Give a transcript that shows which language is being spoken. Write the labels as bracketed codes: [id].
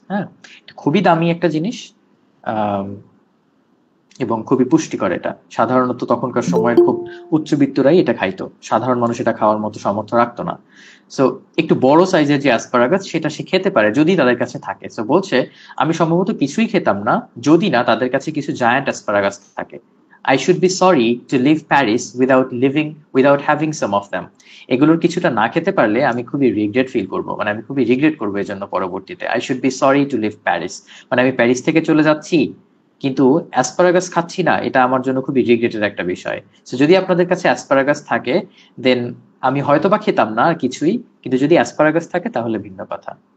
[bn] হ্যাঁ, খুবই দামি একটা জিনিস, এবং খুবই পুষ্টিকর। এটা সাধারণত তখনকার সময়ের খুব উচ্চবিত্তরাই এটা খাইতো, সাধারণ মানুষ এটা খাওয়ার মতো সামর্থ্য রাখতো না। সো একটু বড় সাইজের যে অ্যাসপারাগাস, সেটা সে খেতে পারে যদি তাদের কাছে থাকে। সো বলছে আমি সম্ভবত কিছুই খেতাম না যদি না তাদের কাছে কিছু জায়ান্ট অ্যাসপারাগাস থাকে। [en] I should be sorry to leave Paris without having some of them. [bn] এগুলোর কিছুটা না খেতে পারলে আমি খুবই রিগ্রেট ফিল করবো, মানে আমি খুবই রিগ্রেট করবো এর জন্য পরবর্তীতে। [en] I should be sorry to leave Paris, [bn] মানে আমি প্যারিস থেকে চলে যাচ্ছি কিন্তু অ্যাসপারাগাস খাচ্ছি না, এটা আমার জন্য খুবই রিগ্রেটের একটা বিষয়। তো যদি আপনাদের কাছে অ্যাসপারাগাস থাকে, দেন আমি হয়তো বা খেতাম না আর কিছুই, কিন্তু যদি অ্যাসপারাগাস থাকে তাহলে ভিন্ন কথা।